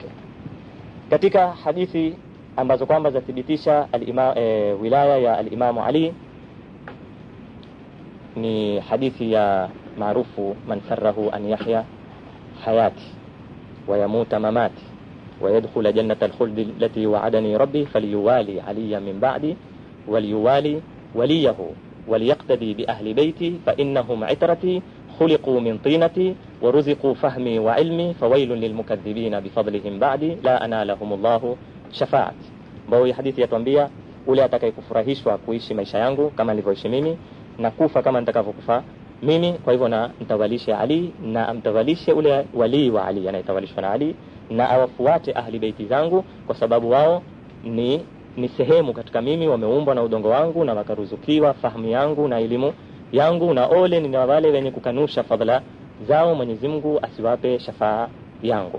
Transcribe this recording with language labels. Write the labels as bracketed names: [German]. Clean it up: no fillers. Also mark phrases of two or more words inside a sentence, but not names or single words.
[Swahili] Katika hadithi ambazo kwamba zathibitisha wilaya ya al-Imamu Ali ni hadithi ya maarufu, [Arabic] man سره أن يحيا حياتي ويموت مماتي ويدخل جنة الخلد التي وعدني ربي فليوال عليا من بعدي وليوال وليه وليقتد بأهل بيتي فإنهم عترتي خلقوا من طينتي ورزقوا فهمي وعلمي فويل للمكذبين بفضلهم بعدي لا أنالهم الله شفاعة. [Swahili] Bao hadithi yatuambia ule atakayekufurahishwa kuishi maisha yangu kama nilivyoishi mimi na kufa kama nitakavyokufa mimi, kwa hivyo na mtawalishe Ali na amtawalishe ule wali wa Ali anayetawalishwa na Ali, na awafuate ahli baiti zangu kwa sababu wao ni sehemu katika mimi, wameumbwa na udongo wangu na wakaruzukiwa fahamu yangu na elimu yangu, na ole ni wale wenye kukanusha fadhila zao Mwenyezi Mungu asiwape shafaa yangu.